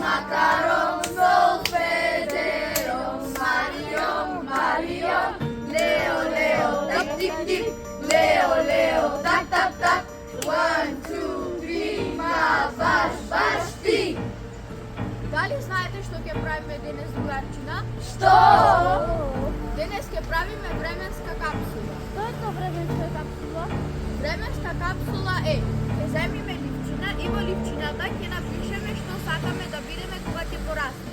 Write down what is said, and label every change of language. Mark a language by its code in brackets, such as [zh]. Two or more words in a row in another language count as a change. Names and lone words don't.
[sr] gitarom, solfederom, Mariom, Mariom, Leo, Leo, tip, tip, tip, Leo, Leo, tak, tak, tak, 1, 2, 3, ma, baš, baš ti. [mk] Da li знаете што ќе правиме денес, другарчина? Што? Денес ќе правиме временска капсула. Што е тоа временска капсула? Временска капсула е, ќе земиме ливчина и во ливчината ќе напишеме што сакаме да бидеме кога ќе порасне.